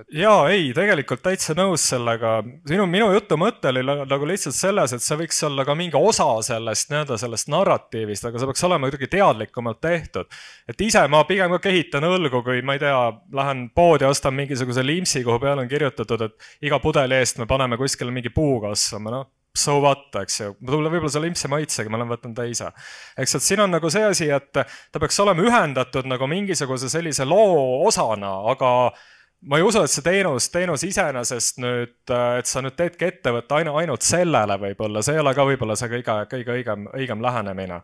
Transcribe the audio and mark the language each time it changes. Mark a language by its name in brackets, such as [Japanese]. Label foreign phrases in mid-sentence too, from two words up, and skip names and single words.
[Estonian] Jaa, ei, tegelikult täitsa nõus sellega. Minu jutu mõte oli nagu lihtsalt selles, et see võiks olla ka mingi osa sellest narratiivist, aga see peaks olema kuidagi teadlikumalt tehtud. Et ise ma pigem ka kehitan õlgu, kui ma ei tea, lähen poodi ja ostan mingisuguse liimsi, kuhu peale on kirjutatud, et iga pudeli eest me paneme kuskile mingi puu kasvama, [English] no so what, [Estonian] eks ju. Võib-olla see limpsi maitsega, ma olen võtnud teise. Eks, et siin on nagu see asi, et ta peaks olema ühendatud nagu mingisuguse sellise loo osana, aga ma ei usu, et see teenus iseenesest nüüd, et sa nüüd teedki ettevõtte ainult sellele võib-olla, see ei ole ka võib-olla see kõige õigem lähenemine.